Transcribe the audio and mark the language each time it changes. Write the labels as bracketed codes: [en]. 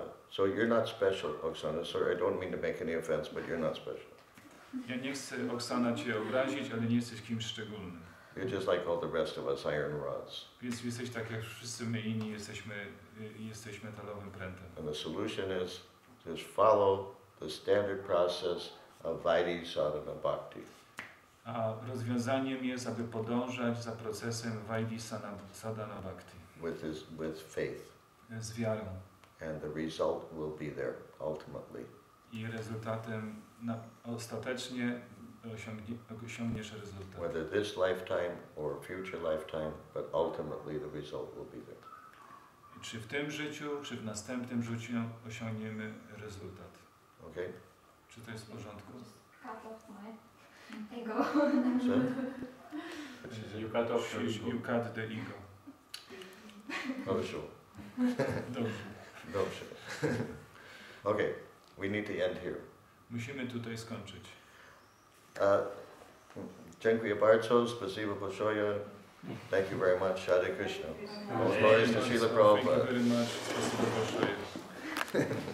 [en] So you're not special, Oksana. Sorry, I don't mean to make any offense, but you're not special. [pl] Ja nie chcę, Oksana, cię obrazić, ale nie jesteś kimś szczególnym. [en] You're just like all the rest of us, iron rods. [pl] Więc jesteś tak jak wszyscy my inni, jesteś metalowym prętem. [en] And the solution is just follow the standard process of Vaidhi sadhana bhakti. [pl] A rozwiązaniem jest, aby podążać za procesem Vaidhi sadhana bhakti. [en] With faith. [pl] Z wiarą. [en] And the result will be there ultimately. [pl] I rezultatem ostatecznie osiągniesz rezultat. [en] Whether this lifetime or future lifetime, but ultimately the result will be there. [pl] Czy w tym życiu, czy w następnym życiu osiągniemy rezultat. [en] Okay? [pl] Czy to jest w porządku? [en] Cut off my ego. You cut off your ego. You cut the ego. [pl] Dobrze. Dobrze. [en] Okay, we need to end here. [pl] Musimy tutaj skończyć. Dziękuję bardzo, [ru] spasibo большое. [en] Thank you very much, Hare Krishna. All glories to Srila Thank you Prabhupada. very much. [ru] Спасибо большое.